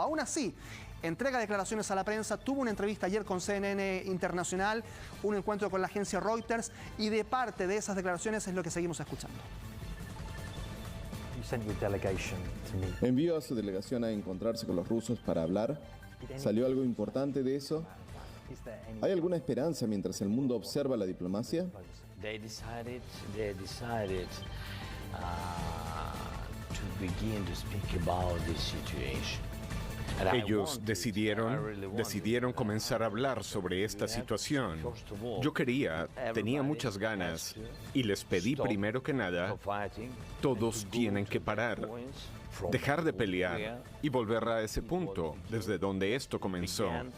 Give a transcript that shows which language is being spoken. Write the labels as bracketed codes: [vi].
[es] Aún así, entrega declaraciones a la prensa, tuvo una entrevista ayer con CNN Internacional, un encuentro con la agencia Reuters, y de parte de esas declaraciones es lo que seguimos escuchando. Envió a su delegación a encontrarse con los rusos para hablar. ¿Salió algo importante de eso? ¿Hay alguna esperanza mientras el mundo observa la diplomacia? [en] They decided to begin to speak about this situation. [es] Ellos decidieron comenzar a hablar sobre esta situación. Yo tenía muchas ganas y les pedí primero que nada, todos tienen que parar, dejar de pelear y volver a ese punto desde donde esto comenzó.